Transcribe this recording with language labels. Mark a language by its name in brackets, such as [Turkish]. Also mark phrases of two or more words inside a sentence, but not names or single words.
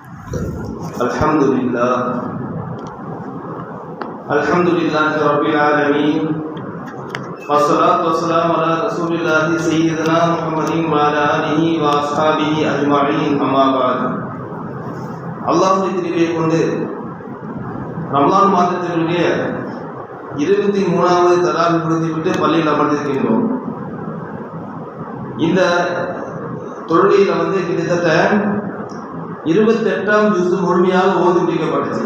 [Arabic] الحمد لله رب العالمين والصلاة والسلام على رسول الله سيدنا محمد وعلى آله وأصحابه أجمعين أما بعد [Tamil] அல்லாஹ்வுடைய திருவியை கொண்டு ரமலான் மாதத்தினுடைய 23வது தராவி முடித்துவிட்டு பள்ளியில் அமர்ந்திருக்கின்றோம். இந்த தொழுகையில் கிட்டத்தட்ட 28ஆம் ஜுஸ் முழுமையாக ஓதி முடிக்கப்பட்டுச்சு.